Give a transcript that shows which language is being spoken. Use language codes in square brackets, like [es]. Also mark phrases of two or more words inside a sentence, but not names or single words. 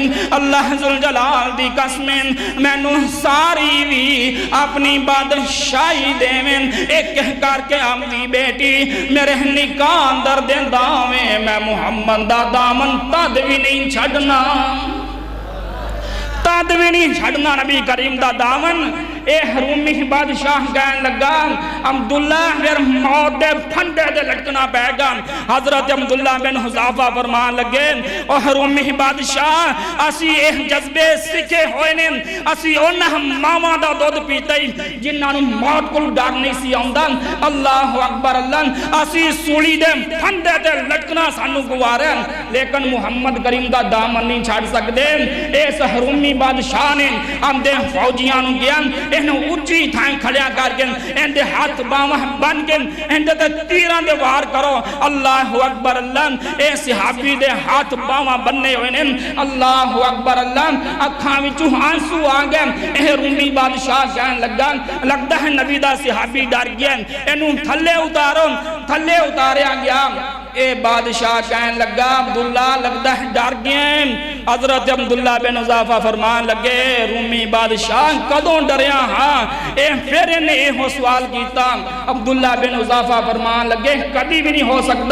[pa] اللہ ذوالجلال دی قسمیں میں نو ساری بھی اپنی بادشاہی دے میں ایک کہہ کر کے اپنی بیٹی میرے نکاح اندر دیں داویں، میں محمد دا دامن تد بھی نہیں چھڑنا، تد بھی نہیں چھڑنا نبی کریم دا دامن۔ اے رومی بادشاہ کہنے لگا عبداللہ پھر موت دے پھنڈے دے لٹکنا پہ گا۔ حضرت عبداللہ بن حذیفہ فرمان لگے اور رومی بادشاہ اسی ایک جذبے سکھے ہوئے نے، اسی انہاں ماما دا دودھ پیتے جنہاں نو موت کو ڈر نہیں سی آندا۔ [ar] اللہ اکبر [pa] اللہ، اسی سولی دے پھنڈے دے لٹکنا سانو گوارے، لیکن محمد کریم دا دامن نہیں چھاڑ سکتے۔ اس رومی بادشاہ نے اندے فوجیاں نو گیا، انہوں اچھی تھائیں کھڑیا کر کے اندے ہاتھ باواں بن کے اندے تے تیران دے وار کرو۔ [ar] اللہ اکبر [pa] اللہ، اے صحابی دے ہاتھ باواں بننے ہوئے نے، [ar] اللہ اکبر [pa] اللہ، اکھاں وچوں آنسو آ گئے۔ اے رومی بادشاہ کہنے لگا لگتا ہے نبی دا صحابی ڈر گیا، انہوں تھلے اتارو، تھلے اتاریا گیا۔ اے بادشاہ کہنے لگا عبداللہ لگتا ہے ڈر گئے۔ حضرت عبداللہ بن حذیفہ فرمان لگے رومی بادشاہ کدوں ڈریا ہاں؟ اے پھر انہیں یہ سوال کیتا۔ عبداللہ بن حذیفہ فرمان لگے کبھی بھی نہیں ہو سکتا۔